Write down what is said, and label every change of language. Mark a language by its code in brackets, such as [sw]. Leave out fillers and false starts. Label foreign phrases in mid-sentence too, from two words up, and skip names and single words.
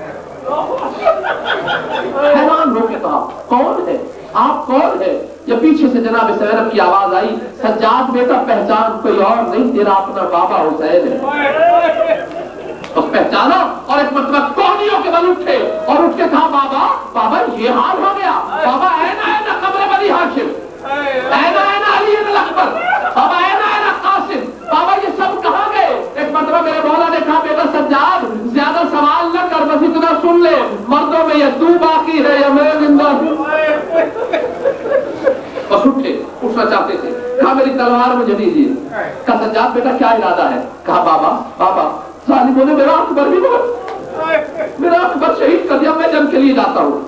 [ur] حیران ہو کے کہا کون ہے آپ، کون ہے؟ یا پیچھے سے جناب زینب کی آواز آئی، سجاد بیٹا پہچان کوئی اور نہیں تیرا اپنا بابا حسین ہے۔ اس پہچانا اور ایک مرتبہ کوہنیوں کے بل اٹھے اور اٹھ کے کہا بابا بابا یہ حال ہو گیا، [ar] بابا اینا اینا قبر بنی ہاشم، اینا اینا علی الاکبر، بابا اینا اینا قاسم، بابا [ur] یہ سب کہاں گئے؟ ایک مرتبہ میرے مولا نے کہا بیٹا سجاد زیادہ سوال نہ کر، بس اتنا سن لے مردوں میں یہ تو باقی ہے یا میں زندہ ہوں۔ بس اٹھے، اٹھنا چاہتے تھے، کہا میری تلوار مجھے دیجیے۔ کہا سجاد بیٹا کیا ارادہ ہے؟ کہا بابا بابا ظالموں نے میرا اکبر بھی میرا اکبر شہید کر دیا، میں جنگ کے لیے جاتا ہوں۔